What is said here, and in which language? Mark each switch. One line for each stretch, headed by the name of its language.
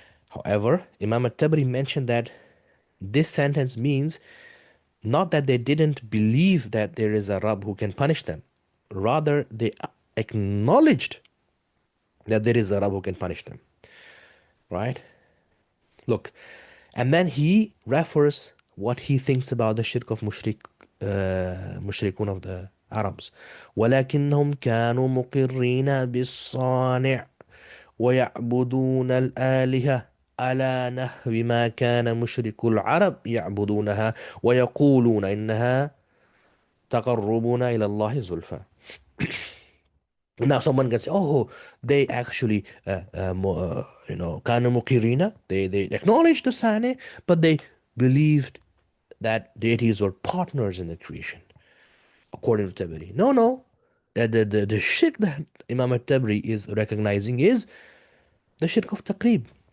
English: However, Imam at-Tabari mentioned that this sentence means not that they didn't believe that there is a Rabb who can punish them. Rather, they acknowledged that there is a Rabb who can punish them. Right? Look, and then he refers what he thinks about the shirk of mushrikun of the Arabs.
Arabic: ولكنهم كانوا مقرين بالصانع ويعبدون الآلهة على نحو ما كان مشرك العرب يعبدونها ويقولون إنها تقربنا إلى الله زلفى.
English: Now someone can say, "Oh, they actually,
Arabic: كانوا مقرين."
English: They acknowledged the Sane, but they believed that deities were partners in the creation, according to Tabari. No, no. The shirk that Imam al-Tabari is recognizing is the shirk of taqrib.